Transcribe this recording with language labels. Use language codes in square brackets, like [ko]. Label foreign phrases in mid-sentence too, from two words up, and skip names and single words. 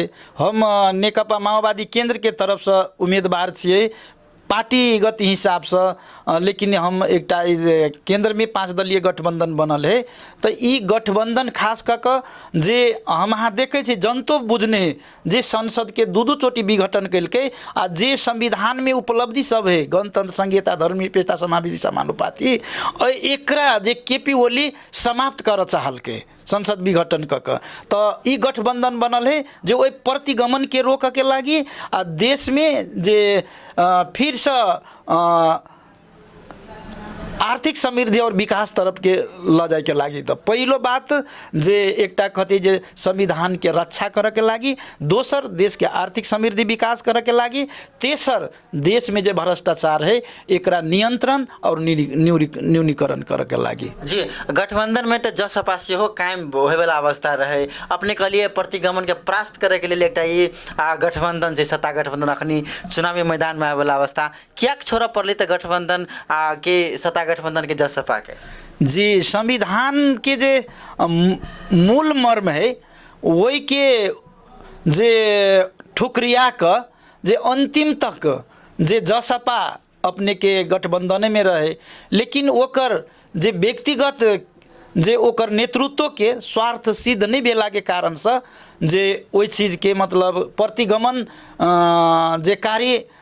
[mai] हम नेकपा माओवादी केंद्र के तरफ से उम्मीदवार छिए पार्टीगत हिसाब से, लेकिन हम एक केंद्र में 5 दलीय गठबंधन बनल है। तो ई गठबंधन खास कर जे हम अहाँ देखे छे जनतो बुझने जे संसद के दू चोटी विघटन कलके आ जे संविधान में उपलब्धि सब है गणतंत्र संघीयता धर्मनिरपेक्षता समावेशी समानुपाती एकरा जे केपी ओली समाप्त कर चाहल के संसद विघटन कक। तो ई गठबंधन बनल है जो ओहि प्रतिगमन के रोक के लागी आ देश में जे फिर से आर्थिक समृद्धि और विकास तरफ के ल जाए के लागी। तो पहलो बात जे एकटा कथी जे संविधान के रक्षा करे के लागी, दोसर देश के आर्थिक समृद्धि विकास करे के लागी, तेसर देश में जे भ्रष्टाचार है एकरा नियंत्रण और न्यूनीकरण करे के लागी। जी, गठबंधन में तो जसपा से हो कायम होय वाला अवस्था रहे। अपने कहलिए प्रतिगमन के परास्त करे के लिए एकटा ये गठबंधन जे सत्ता गठबंधन अखनी चुनावी मैदान में आवे वाला अवस्था क्या छोड़ा पड़ले? तो गठबंधन के सत्ता गठबंधन के जसपा के जी संविधान के जे मूल मर्म है वही के जे ठुकरिया का जे अंतिम तक जे जसपा अपने के गठबंधन में रहे, लेकिन ओकर जे व्यक्तिगत जे ओकर नेतृत्व के स्वार्थ सिद्ध नहीं भेला के कारण से जे ओई चीज के मतलब प्रतिगमन जे कार्य